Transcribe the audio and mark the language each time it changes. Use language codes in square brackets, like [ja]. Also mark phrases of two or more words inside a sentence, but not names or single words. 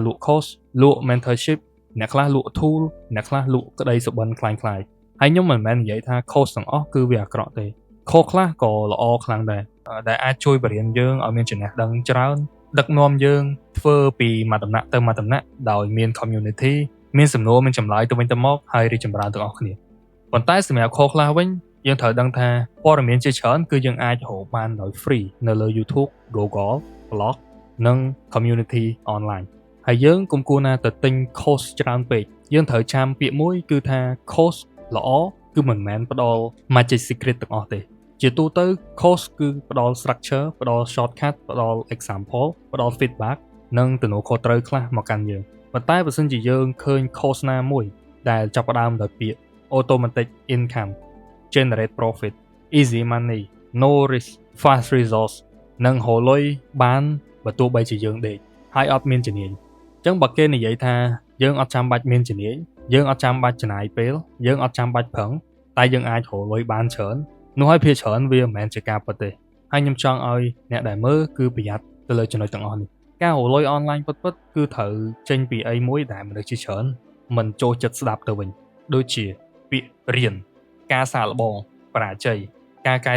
[km] លក់ course លក់ mentorship អ្នកខ្លះលក់ tool អ្នកខ្លះលក់ក្តីសុបិនคล้ายៗហើយខ្ញុំមិនមែននិយាយថា course ទាំងអស់គឺវាអាក្រក់ទេ course ខ្លះក៏ល្អខ្លាំងដែរដែលអាចជួយបរិញ្ញាយើងឲ្យមានចំណេះដឹងច្រើនដឹកនាំយើងធ្វើពីមួយដំណាក់ទៅមួយដំណាក់ដោយមាន community មានសំណួរមានចម្លើយទៅវិញទៅមកហើយរីកចម្រើនទាំងអស់គ្នាប៉ុន្តែសម្រាប់ course ខ្លះវិញយើងត្រូវដឹងថាព័ត៌មានជាច្រើនគឺ យើងអាចរកបានដោយ free នៅលើ YouTube, Google, Blog និង [en] community online [km] ហើយយើងកុំគួរណាទៅទិញ course ច្រើនពេកយើងត្រូវចាំពាក្យមួយគឺថា course ល្អគឺមិនមែនផ្ដល់ [en] magic secret [km] ទាំងអស់ទេជាទូទៅ course គឺផ្ដល់ structure ផ្ដល់ shortcut ផ្ដល់ example ផ្ដល់ feedback និងទំនួលខុសត្រូវខ្លះមកកាន់យើងប៉ុន្តែបើសិនជាយើងឃើញ course ណាមួយដែលចាប់ផ្ដើមដោយពាក្យ [en] automatic income generate profit easy money no risk fast results [km] និងរកលុយបានបើទោះបីជាយើងដេកហើយអត់មានជំនាញអញ្ចឹងបើគេនិយាយថាយើងអត់ចាំបាច់មានជំនាញយើងអត់ចាំបាច់ចំណាយពេលយើងអត់ចាំបាច់ប្រឹងតែយើងអាចរកលុយបានច្រើននោះហើយភាគច្រើនវាមិនមែនជាការពិតទេហើយខ្ញុំច ង់ឲ្យអ្នកដែលមើលគឺប្រយ័ត្នទៅលើចំណុចទាំងអស់នេះការរកលុយ online ពិតៗគឺត្រូវចេញពីអីមួយដែលមនុស្សជាច្រើនមិនចូលចិត្តស្ដាប់ទៅវិញដូចជាពាក្យរៀនការសាកល្បងបរាជ័យការកែ